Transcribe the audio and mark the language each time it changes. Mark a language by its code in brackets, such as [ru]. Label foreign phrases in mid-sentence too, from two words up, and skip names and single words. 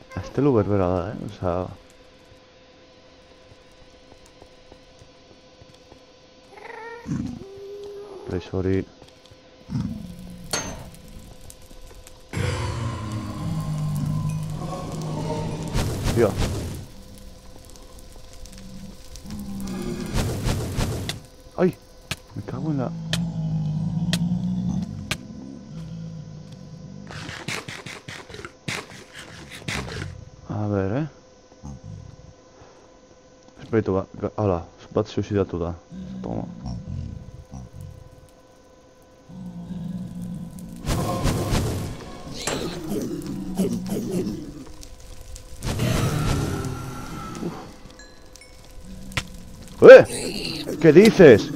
[eu] gaztelu berbera da, Osea... Prez hori... [es] Tía. ¡Ay! Me cago en la... A ver, [eu] Esperitu, hala, bat suicidatu da. [es] Toma. ¿Qué dices?